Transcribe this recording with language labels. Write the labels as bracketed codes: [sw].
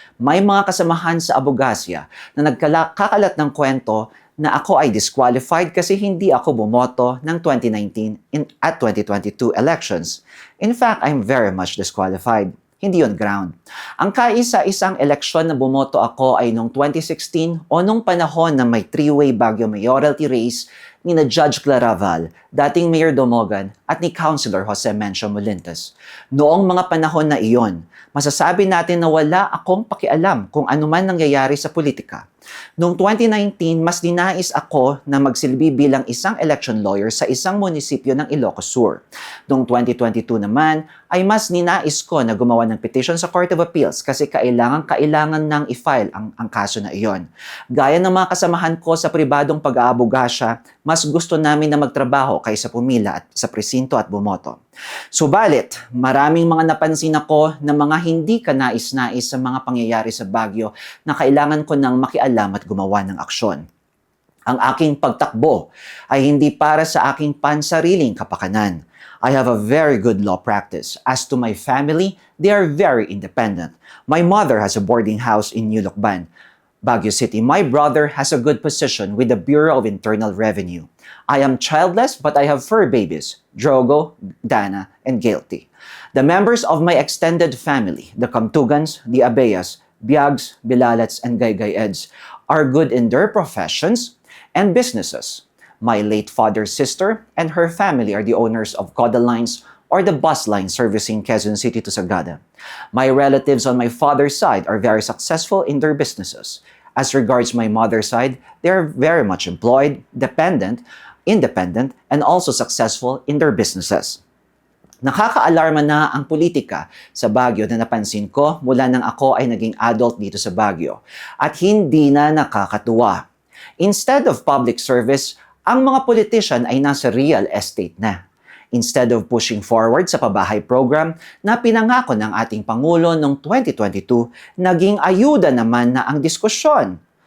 [tl] May mga kasamahan sa abogasya na nagkakalat ng kwento na ako ay disqualified kasi hindi ako bumoto ng 2019 at 2022 elections. [en] In fact, I'm very much disqualified. [tl] Hindi yon ground. Ang kaisa-isang eleksyon na bumoto ako ay noong 2016 o nung panahon na may [en] three-way Baguio mayoralty race [tl] ni na Judge Claraval, dating Mayor Domogan at ni Councilor Jose Mencio Molintes. Noong mga panahon na iyon, masasabi natin na wala akong pakialam kung ano man nangyayari sa politika. Noong 2019, mas ninais ako na magsilbi bilang isang election lawyer sa isang munisipyo ng Ilocos Sur. Noong 2022 naman, ay mas ninais ko na gumawa ng petition sa Court of Appeals kasi kailangan nang i-file ang kaso na iyon. Gaya ng mga kasamahan ko sa pribadong pag-aabogasya, mas gusto namin na magtrabaho kaysa pumila at sa presinto at bumoto. Subalit, maraming mga napansin ako na mga hindi kanais-nais sa mga pangyayari sa Baguio na kailangan ko nang makialam at gumawa ng aksyon. Ang aking pagtakbo ay hindi para sa aking pansariling kapakanan. [en] I have a very good law practice. As to my family, they are very independent. My mother has a boarding house in New Lucban, Baguio City. My brother has a good position with the Bureau of Internal Revenue. I am childless but I have fur babies, Drogo, Dana, and Guilty. The members of my extended family, the Camtugans, the Abeas, Biags, Bilalats, and Gaygay-Eds, are good in their professions and businesses. My late father's sister and her family are the owners of Coda Lines or the bus line servicing Quezon City to Sagada. My relatives on my father's side are very successful in their businesses. As regards my mother's side, they are very much employed, independent, and also successful in their businesses. [tl] Nakakaalarma na ang politika sa Baguio na napansin ko mula nang ako ay naging adult dito sa Baguio at hindi na nakakatuwa. [en] Instead of public service, [tl] ang mga politician ay nasa real estate na. [en] Instead of pushing forward [tl] sa pabahay program na pinangako ng ating Pangulo noong 2022, naging ayuda naman na ang diskusyon.